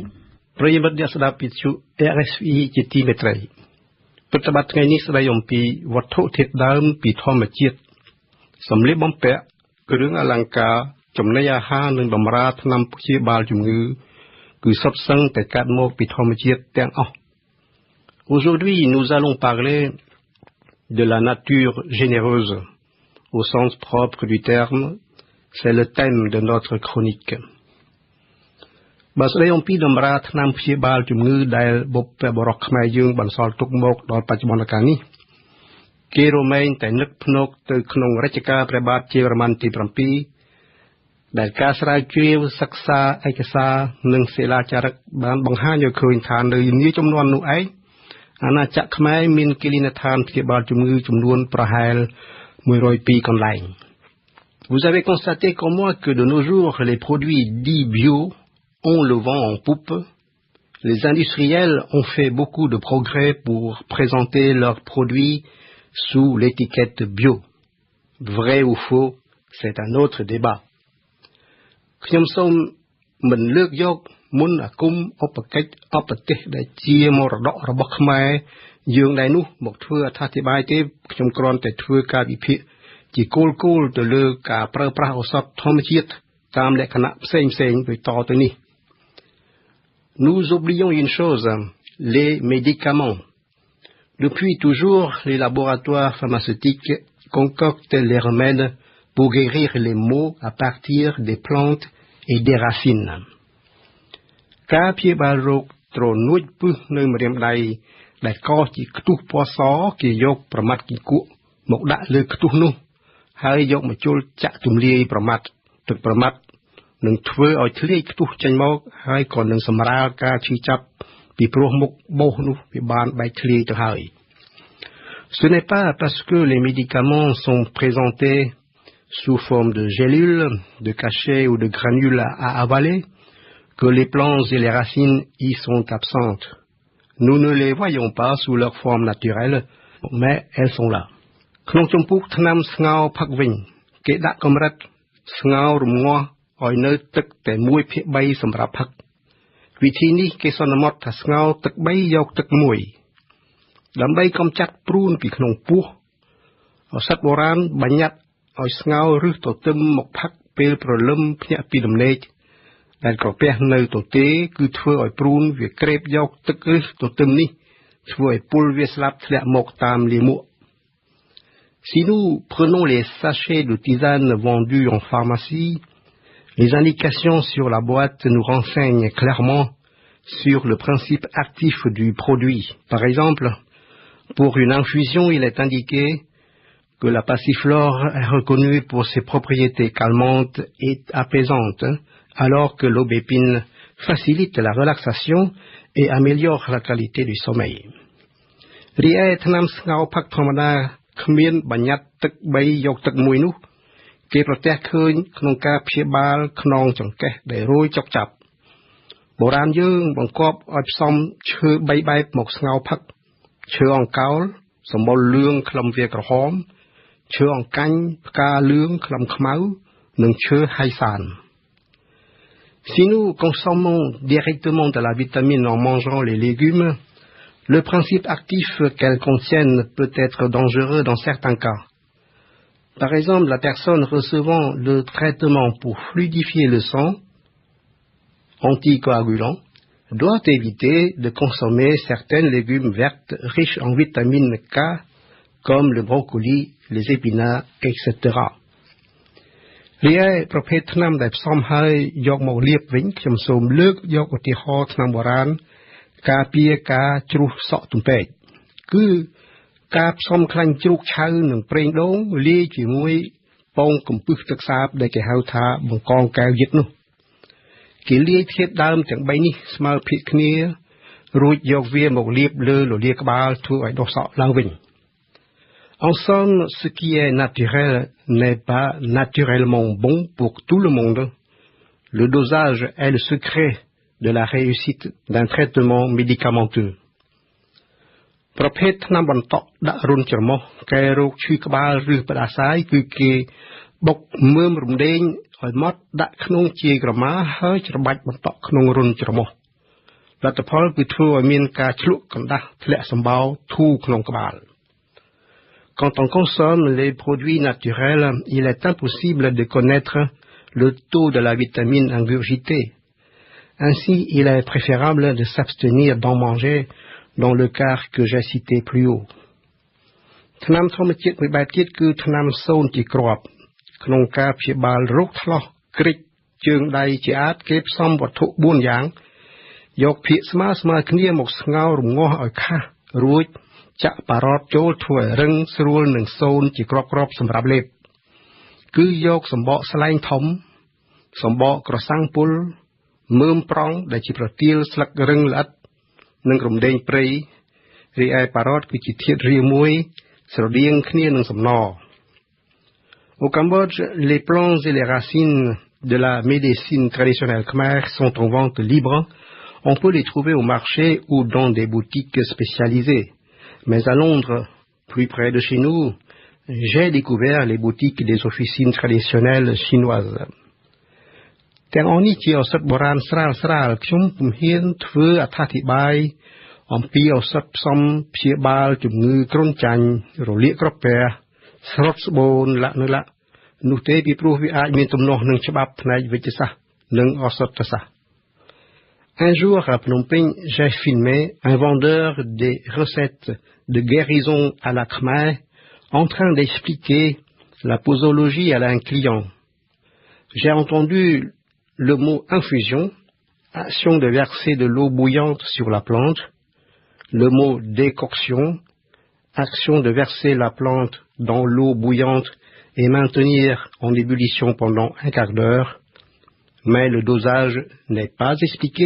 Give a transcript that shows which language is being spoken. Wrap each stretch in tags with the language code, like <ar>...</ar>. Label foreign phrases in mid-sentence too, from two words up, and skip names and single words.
<km>ប្រិយមិត្តអ្នកស្ដាប់វិទ្យុ RFI ជាទីមេត្រីប្រតិបត្តិថ្ងៃនេះស្ដីអំពីវត្ថុធាតុដើមពីធម្មជាតិសម្លៀកបំ ពាក់គ្រឿងអលង្ការចំណីអាហារនិងបម្រើថ្នាំព្យាបាលជំងឺគឺសុទ្ធសឹងតែ កាត់មកពីធម្មជាតិទាំងអស់</km> <fr>Aujourd'hui nous allons parler de la nature généreuse au sens propre du terme c'est le thème de notre chronique</fr> <km>បើស្ដីអំពីតម្រាថ្នាំព្យាបាលជំងឺដែលបុព្វបុរសខ្មែរយើងបន្សល់ទុកមកដល់បច្ចុប្បន្នកាលនេះគេរមែងតែនឹកភ្នែកទៅក្នុងរជ្ជកាលព្រះបាទជ័យវរ្ម័នទី 7ដែលការស្រាវជ្រាវសិក្សាឯកសារនិងសិលាចារឹកបានបង្ហាញឲ្យឃើញថានៅនាជំនាន់នោះឯងអាណាចក្រខ្មែរមានគិលិនដ្ឋានព្យាបាលជំងឺចំនួនប្រហែល102កន្លែង</km> <fr>Vous avez constaté comme moi que de nos jours les produits dits bio ont le vent en poupe. Les industriels ont fait beaucoup de progrès pour présenter leurs produits sous l'étiquette bio. Vrai ou faux, c'est un autre débat.</fr> <km>ខ្ញុំសូមមិនលើកយកមុនអាគមឧបកិច្ចឧបទេសដែលជាមរតករបស់ខ្មែរយើងដែរនោះមកធ្វើអត្ថាធិប្បាយទេខ្ញុំគ្រាន់តែធ្វើការវិភាគជាគោលទៅលើការប្រើប្រាស់ឱសថធម្មជាតិតាមលក្ខណៈផ្សេងដូចតទៅនេះ</km> <fr>Nous oublions une chose, les médicaments. Depuis toujours, les laboratoires pharmaceutiques concoctent les remèdes pour guérir les maux à partir des plantes et des racines.</fr> <km>ការព្យាបាលរោគទ្រនួចពឹសនៅម្រាមដៃដែលកោសជាខ្ទុះពណ៌សគេយកប្រមាត់គីគ ក់មកដាក់លើខ្ទុះនោះហើយយកមកជុលចាក់ទម្លាយប្រមាត់ទឹកប្រមាត់នឹងធ្វើឲ្យធ្លាយខ្ទុះចេញមកហើយក៏នឹងសម្រាលការឈឺចាប់ពីព្រោះមុខបោសនោះវាបានបែកធ្លាយទៅហើយ</km> <fr>Ce n'est pas parce que les médicaments sont présentés sous forme de gélules, de cachets ou de granules à avaler que les plantes et les racines y sont absentes.</fr> <km>Nous ne les voyons pas sous leur forme naturelle, mais elles sont là. ក្នុងចំពោះថ្នាំស្ងោរផឹកវិញគេដាក់កម្រិតស្ងោររងាស់ឲ្យនៅទឹកតែ 1/3 សម្រាប់ផឹកវិធីនេះគេសន្មតថាស្ងោរទឹក3យកទឹក 1ដើម្បីកំចាត់ព្រូនពីក្នុងពោះឱសថបុរាណបញ្ញត្តិឲ្យស្ងោរឬទទឹមមកផឹកពេលព្រលឹមភ្ញាក់ពីដំណេកដែលក្រពះនៅទទេគឺធ្វើឲ្យព្រូនវាក្រេបយកទឹកឬទទឹមនេះធ្វើឲ្យពុលវាស្លាប់ធ្លាក់មកតាមលាមក</km> <fr>Si nous prenons les sachets de tisane vendus en pharmacie, les indications sur la boîte nous renseignent clairement sur le principe actif du produit. Par exemple, pour une infusion, il est indiqué que la passiflore est reconnue pour ses propriétés calmantes et apaisantes, alors que l'aubépine facilite la relaxation et améliore la qualité du sommeil.</fr> <km>រីឯថ្នាំស្ងោរផឹកធម្មតាគ្មានបញ្ញត្តិទឹក3យកទឹកមួយនោះគេប្រទះឃើញក្នុងការ ព្យាបាលខ្នងចង្កេះដែលរួយចុកចាប់បុរាណយើងបង្គាប់ឲ្យផ្សំឈើ3បែបមកស្ងោរផឹកឈើអង្កោលសម្បុរលឿងខ្លឹមវាក្រហមឈើអង្កាញ់ផ្កាលឿងខ្លឹមខ្មៅនិងឈើហៃសាន</km> <fr>Si nous consommons directement de la vitamine en mangeant les légumes, le principe actif qu'elles contiennent peut être dangereux dans certains cas. Par exemple, la personne recevant le traitement pour fluidifier le sang, anticoagulant, doit éviter de consommer certains légumes verts riches en vitamine K, comme le brocoli, les épinards, etc.</fr> <km>រីឯប្រភេទថ្នាំដែលផ្សំហើយយកមកលាបវិញខ្ញុំសូមលើកយកឧទាហរណ៍ថ្នាំបុរាណការ ពារការជ្រុះសក់ទំពេកគឺការផ្សំខ្លាញ់ជ្រូកឆៅនិងប្រេងដូងលាយជាមួយពងកំពឹសទឹកសាបដែលគេហៅថាបង្កងកែវយឹតនោះគេលាយធាតុដើមទាំង3នេះស្មើភាគគ្នារួចយកវាមកលាបលើលលាក្បាលធ្វើឲ្យដុះសក់ឡើងវិញ</km> <fr>En somme, ce qui est naturel n'est pas naturellement bon pour tout le monde. Le dosage est le secret de la réussite d'un traitement médicamenteux.</fr> <km>ប្រភេទថ្នាំបន្តក់ដាក់រុនច្រមុះកែរោគឈឺក្បាលឬផ្ដាសាយគឺគេបុកមើមរំដេងឲ្យម៉ត់ដាក់ក្នុងជាយក្រមាហើយច្របាច់បន្តក់ក្នុងរុនច្រមុះលទ្ធផលគឺធ្វើឲ្យមានការឆ្លក់កណ្ដាស់ធ្លាក់សម្បោរធូរក្នុងក្បាល</km> <fr>Quand on consomme les produits naturels, il est impossible de connaître le taux de la vitamine ingurgitée. Ainsi, il est préférable de s'abstenir d'en manger dans le cas que j'ai cité plus haut.</fr> <km>ថ្នាំធម្មជាតិមួយបែបទៀតគឺថ្នាំសូនជាគ្រាប់ក្នុងការព្យាបាលរោគថ្លោះគ្រិចជើងដៃជាអាចគេផ្សំវ ត្ថុ4យ៉ាងយកភាគស្មើគ្នាមកស្ងោររងាស់ឲ្យខាស់រួច ចាក់ប៉ារ៉តចូលធ្វើឲ្យរឹង ស្រួលនឹងសូនជាគ្រាប់សម្រាប់លេបគឺយកសម្បកស្លែងធំសម្បកក្រសាំងពុលមើមប្រង់ដែលជាប្រទាលស្លឹករឹងល្អិតនិងរំដេងព្រៃរីឯប៉ារ៉តគឺជាធាតុរាវមួយស្រដៀងគ្នានឹងសំណ</km> <fr>Au Cambodge, les plantes et les racines de la médecine traditionnelle khmer sont en vente libre. On peut les trouver au marché ou dans des boutiques spécialisées. Mais à Londres, plus près de chez nous, j'ai découvert les boutiques des officines traditionnelles chinoises.</fr> <km>ទាំងអស់នេះជាឱសថបុរាណស្រាលៗខ្ញុំពុំហ៊ានធ្វើអត្ថាធិប្បាយអំពីឱសថផ្សំព្យាបាលជំងឺគ្រុនចាញ់រលាកក្រពះស្រុតស្បូនលាក់នោះទេពីព្រោះវាអាចមានទំនាស់នឹងច្បាប់ផ្នែកវិទ្យាសាស្ត្រនិងឱសថសាស្ត្រ</km> <fr>Un jour à Phnom Penh, j'ai filmé un vendeur des recettes de guérison à la Khmer en train d'expliquer la posologie à un client. J'ai entendu le mot infusion, action de verser de l'eau bouillante sur la plante, le mot décoction, action de verser la plante dans l'eau bouillante et maintenir en ébullition pendant un quart d'heure, mais le dosage n'est pas expliqué.</fr>